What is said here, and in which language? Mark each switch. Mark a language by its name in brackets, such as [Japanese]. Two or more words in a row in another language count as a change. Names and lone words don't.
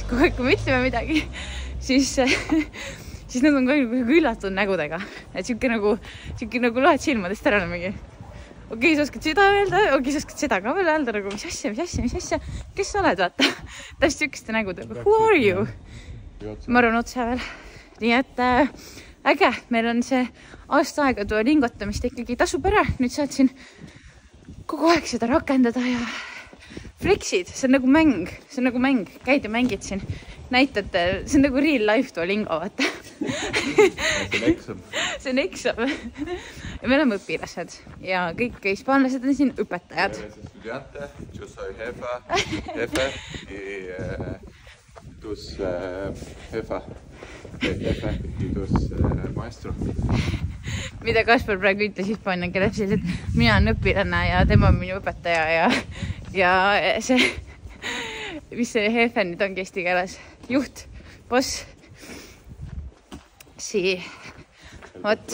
[Estonian] Kui me ütleme midagi, siis nad on kogu üllatunud nägudega. Et siuke nagu loed silmadest ära mingi. Okei, sa oskad seda öelda, sa oskad seda ka veel öelda, nagu mis asja, kes sa oled, vaata? Täpselt siukeste nägudega. [English] Who are you? [Estonian] Ma arvan otse veel. Nii et äge, meil on see aasta aega Duolingotamist ikkagi tasub ära. Nüüd saad siin kogu aeg seda rakendada ja flexid. See on nagu mäng. Käid ja mängid siin. Näitad, see on nagu [English] real life [Estonian] Duolingo, vaata. See on eksam. Ja me oleme õpilased ja kõik hispaanlased on siin õpetajad. [Spanish] Estudiante, yo soy jefe y tus jefa y tus maestro. [Estonian] Mida Kaspar praegu ütles hispaania keeles, et mina on õpilane ja tema on minu õpetaja ja see, mis see jefe nüüd ongi eesti keeles? Juht, boss. Vot.